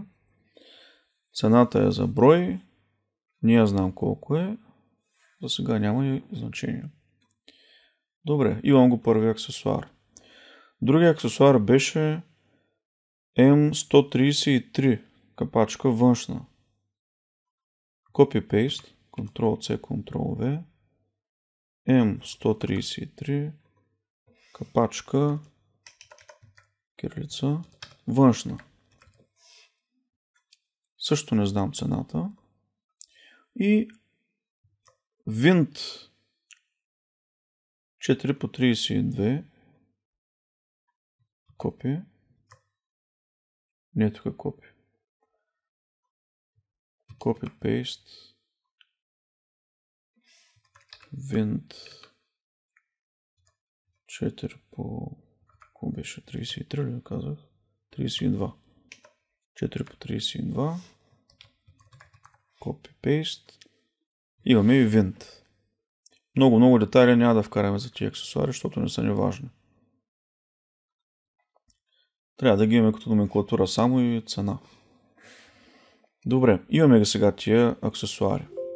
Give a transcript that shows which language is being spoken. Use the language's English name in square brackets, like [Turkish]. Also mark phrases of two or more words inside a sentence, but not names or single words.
[Bulgarian] Цената е за брой. Ние знам колко е. За сега няма и значение. Добре, имам го първи аксесуар. Другия аксесуар беше M133. Капачка външна. Copy-paste. Ctrl-C, Ctrl-V. M133. Капачка. Кирилица. Външна. Също не знам цената. И винт 4 по 32. Копи. Не, тук е копи. Copy-paste. Винт 4 по... Какво беше? 33 ли казах? 32. 4 по 32. Copy-paste. Имаме и винт. Много детайли няма да вкараме за тия аксесуари, защото не са ни важни. Трябва да ги имаме като номенклатура само и цена. Добре, имаме ги сега тия аксесуари.